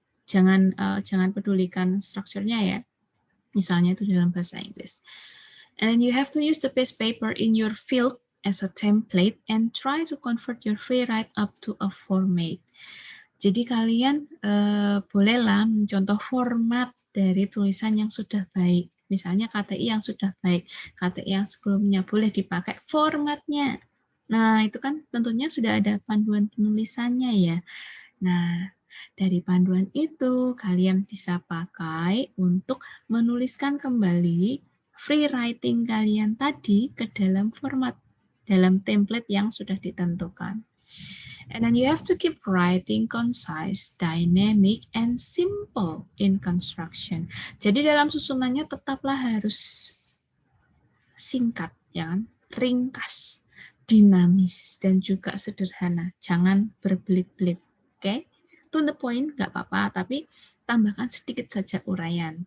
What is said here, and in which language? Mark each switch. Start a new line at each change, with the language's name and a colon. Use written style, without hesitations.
Indonesian: Jangan pedulikan strukturnya ya, misalnya itu dalam bahasa Inggris.
English: And then you have to use the best paper in your field as a template and try to convert your free write up to a format.
Indonesian: Jadi kalian bolehlah mencontoh format dari tulisan yang sudah baik. Misalnya KTI yang sudah baik, KTI yang sebelumnya, boleh dipakai formatnya. Nah, itu kan tentunya sudah ada panduan penulisannya ya. Nah, dari panduan itu kalian bisa pakai untuk menuliskan kembali free writing kalian tadi ke dalam format, dalam template yang sudah ditentukan.
English: And then you have to keep writing concise, dynamic, and simple in construction.
Indonesian: Jadi dalam susunannya tetaplah harus singkat, ya kan? Ringkas, dinamis, dan juga sederhana. Jangan berbelit-belit, oke?
English: To the point,
Indonesian: nggak apa-apa, tapi tambahkan sedikit saja uraian.